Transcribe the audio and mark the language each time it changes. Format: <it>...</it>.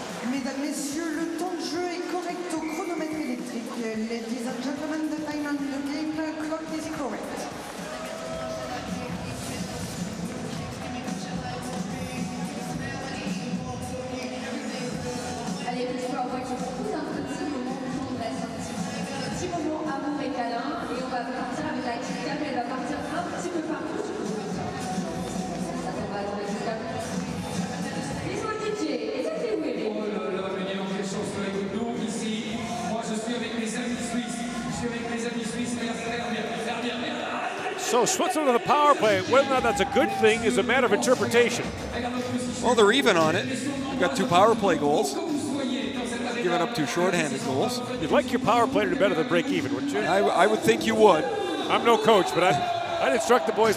<fr>Mesdames, Messieurs, le temps de jeu est correct au chronomètre électrique.</fr> <en>Ladies and gentlemen, the time on the game clock is correct.</en> <fr>Allez, les joueurs, on voit qu'ils font un petit moment où on reste un petit moment amour et câlin. Et on va partir avec la petite cam, elle va partir un petit peu partout. Ça, on va attendre jusqu'à les coéquipiers. Et ça, c'est où est Oh là là, mais dis donc, quelle chance que avec nous ici. Moi, je suis avec mes amis suisses. Je suis avec mes amis suisses.</fr> <en>So Switzerland on the power play, whether or not that's a good thing is a matter of interpretation. Well, they're even on it. They've got 2 power play goals. Giving up 2 shorthanded goals. You'd like your power play to do better than break even, wouldn't you? I would think you would. I'm no coach, but I'd instruct the boys,</en>